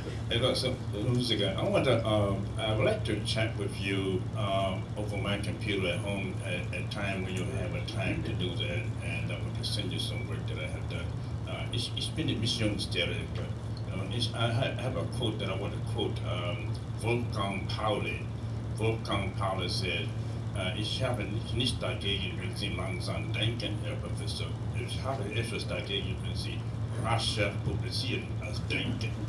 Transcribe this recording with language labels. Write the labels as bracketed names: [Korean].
[English] Unzicker, I would like to chat with you over my computer at home at a time when you have a time to do that, and I want to send you some work that I have done. [German] Ich bin nicht Missionsdirektor. [English] I have a quote that I want to quote Wolfgang Pauli. Wolfgang Pauli said, [German] ich habe nicht dagegen, wenn Sie langsam denken, Herr Professor. Ich habe etwas dagegen, wenn Sie rascher publizieren als denken.